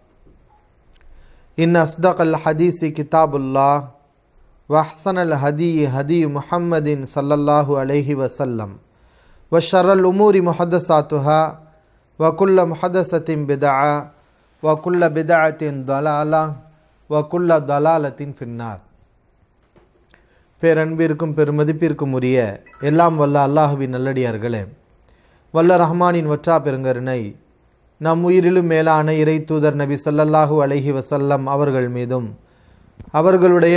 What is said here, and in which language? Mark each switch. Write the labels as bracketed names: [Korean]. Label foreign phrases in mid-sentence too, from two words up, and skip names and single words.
[Arabic] إن أصدق الحديث كتاب الله وأحسن الهدي هدي محمد صلى الله عليه وسلم وشر الأمور محدثاتها وكل محدثة بدعة وكل بدعة ضلالة وكل ضلالة في النار. [Tamil] பேரன்பிற்கும் பெருமதிப்பிற்கும் உரிய எல்லாம் வல்ல அல்லாஹுவின் நல்லடியார்களே, வல்ல ரஹ்மானின் வற்றா பெருங்கருணை நம் உயிரிலும் மேலான இறை தூதர் நபி [Arabic] صلى الله عليه وسلم [Tamil] அவர்கள் மீதும் அவர்களுடைய